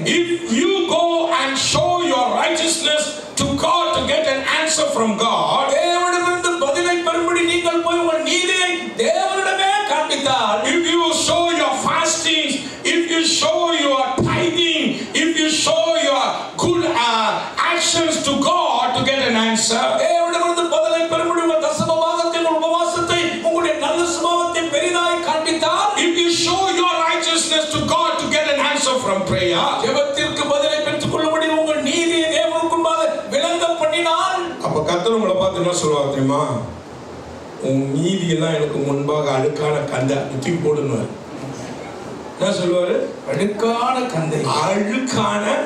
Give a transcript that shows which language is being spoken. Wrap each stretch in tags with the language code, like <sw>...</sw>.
<en>if you go and show your righteousness to God to get an answer from God,</en> <ta>தேவனிடமிருந்து பதிலை பெறும்படி நீங்கள் போய் உங்கள் நீதியை தேவனிடமே காண்பித்தால்,</ta> <en>if you show your fastings, if you show your tithing, if you show your good actions to God to get an answer,</en> <ta>தேவனிடமிருந்து பதிலை பெறும்படி உங்கள் தசம பாகத்தை, உங்கள் உபவாசத்தை, உங்களுடைய நல்ல சுபாவத்தை பெரிதாய் காண்பித்தால்,</ta> <en>if you show your righteousness to God to get an answer from prayer,</en> <ta>ஜெபத்திற்கு பதிலை பெற்றுக் கொள்ளும்படி உங்கள் நீதியை தேவனுக்கு முன்பாக விளங்க பண்ணினால், அப்ப கர்த்தர் உங்களை பார்த்து என்ன சொல்லுவாங்க தெரியுமா? உன் நீதி எல்லாம் எனக்கு முன்பாக அழுக்கான கந்தை தூக்கி போடுன்னு. என்ன சொல்லுவாரு? அழுக்கான கந்தை. அழுக்கான</ta>